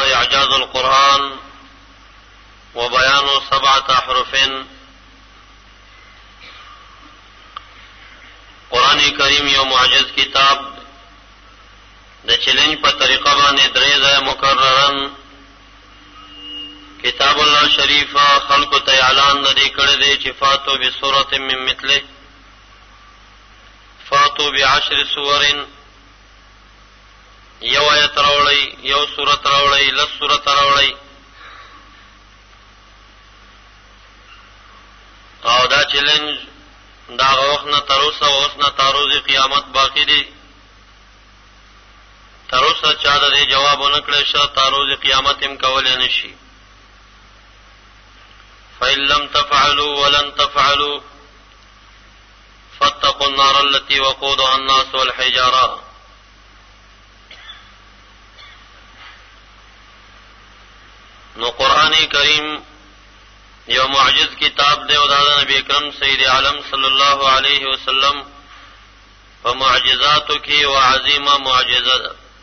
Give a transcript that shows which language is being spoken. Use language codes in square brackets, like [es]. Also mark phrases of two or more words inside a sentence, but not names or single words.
[ar] إعجاز القرآن وبيان 7 أحرف. [ps] قرآن کریم یو معجز کتاب د چیلنج په طریقه باندې درې ځای مکررن کتاب الله شریف خلق ته اعلان ندی کړی دی چې [ar] فاتو بسورة من مثله فاتو ب10 سور [ps] یو آیت راوړی یو سورت راوړی لس سورت راوړی او دا چیلنج دا وخت نه تر اوسه اوس نه تر ورځې قیامت باقی دی تر اوسه چا د دې جواب ونه کړی شته تر ورځې قیامت هم کولای نشي. [ar] فإن لم تفعلوا ولن تفعلوا فاتقوا النار التي وقودها الناس والحجارة. [ps] نو قرآن کریم یو معجز کتاب دی او دا نبی اکرم سید عالم صلی الله علیه وسلم په معجزاتو کې او عظیمه معجزه ده.